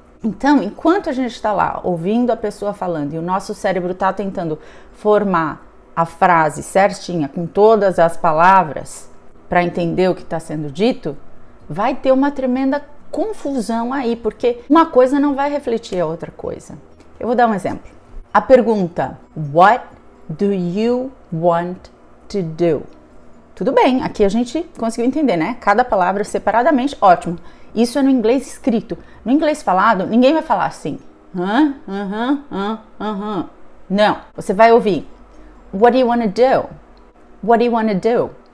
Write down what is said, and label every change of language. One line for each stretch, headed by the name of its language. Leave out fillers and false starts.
Portuguese: Então, enquanto a gente está lá ouvindo a pessoa falando e o nosso cérebro está tentando formar a frase certinha com todas as palavras para entender o que está sendo dito, vai ter uma tremenda confusão aí, porque uma coisa não vai refletir a outra coisa. Eu vou dar um exemplo. A pergunta,
English: what do you want to do?
Portuguese: Tudo bem, aqui a gente conseguiu entender, né? Cada palavra separadamente, ótimo. Isso é no inglês escrito. No inglês falado, ninguém vai falar assim. Não, você vai ouvir.
English: What do you want to do? What do you want to do?